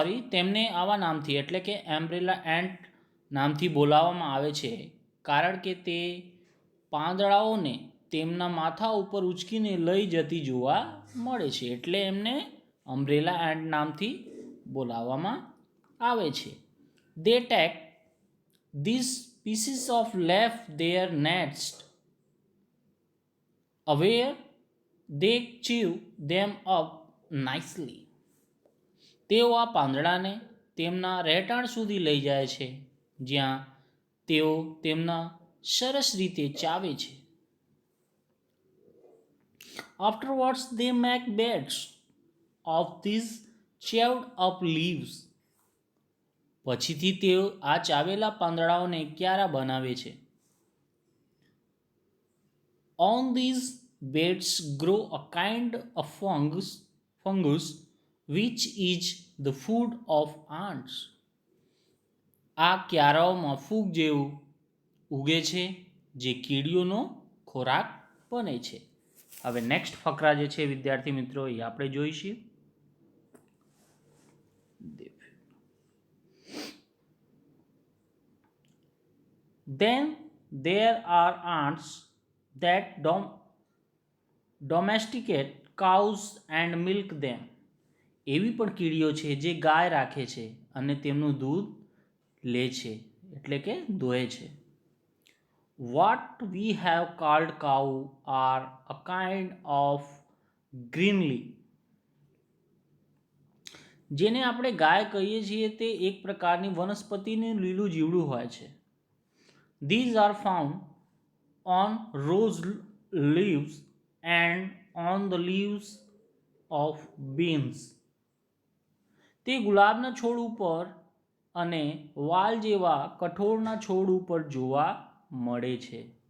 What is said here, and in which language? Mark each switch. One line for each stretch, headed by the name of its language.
Gujarati: તેમને આવા નામથી એટલે કે એમ્બ્રેલા એન્ટ નામથી બોલાવવામાં આવે છે કારણ કે તે પાંદડાઓને તેમના માથા ઉપર ઉચકીને લઈ જતી જોવા મળે છે, એટલે એમને અમ્બ્રેલા એન્ટ નામથી બોલાવવામાં આવે છે.
English: They take these pieces of left their nest where they chew them up nicely.
Gujarati: તેઓ આ પાંદડાને તેમના રહેઠાણ સુધી લઈ જાય છે જ્યાં તેઓ તેમના સરસ રીતે ચાવે છે.
English: Afterwards they make beds of these chewed up leaves.
Gujarati: પછીથી તેઓ આ ચાવેલા પાંદડાઓને ક્યારા બનાવે છે.
English: On these beds grow a kind of fungus which is the food of ants.
Gujarati: આ ક્યારાઓમાં ફૂગ જેવું ઉગે છે જે કીડીઓનો ખોરાક બને છે. હવે નેક્સ્ટ ફકરા જે છે વિદ્યાર્થી મિત્રો એ આપણે જોઈશું.
English: Then there are ants that domesticate cows and milk them.
Gujarati: એવી પણ કીડીઓ છે જે ગાય રાખે છે અને તેમનું દૂધ લે છે એટલે કે દોહે છે.
English: What we have called cow are a kind of greenly.
Gujarati: જેને આપણે ગાય કહીએ છીએ તે એક પ્રકારની વનસ્પતિનું લીલું જીવડું હોય છે.
English: These are found on rose leaves and on the leaves of beans.
Gujarati: તે ગુલાબના છોડ ઉપર અને વાલ જેવા કઠોળના છોડ ઉપર જોવા મળે છે.